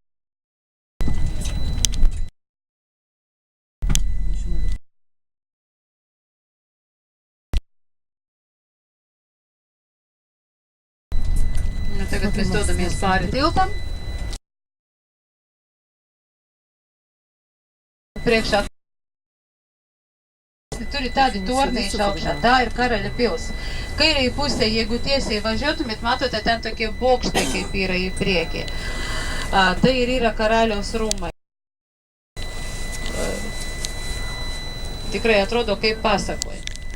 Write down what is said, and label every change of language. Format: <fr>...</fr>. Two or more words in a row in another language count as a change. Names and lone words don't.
<lv>Tagad mēs dodamies pāri tiltam. Priekšā. Tur ir tādi tornīši augšā. Tā ir Karaļa pils.</lv> <lt>Kairēji pusē, jeigu tiesiai važiutumėt, matote, ten tokie bokštai, kaip yra į priekį. Tai ir yra Karaliaus rūmai. Tikrai atrodo kaip pasakoja.</lt>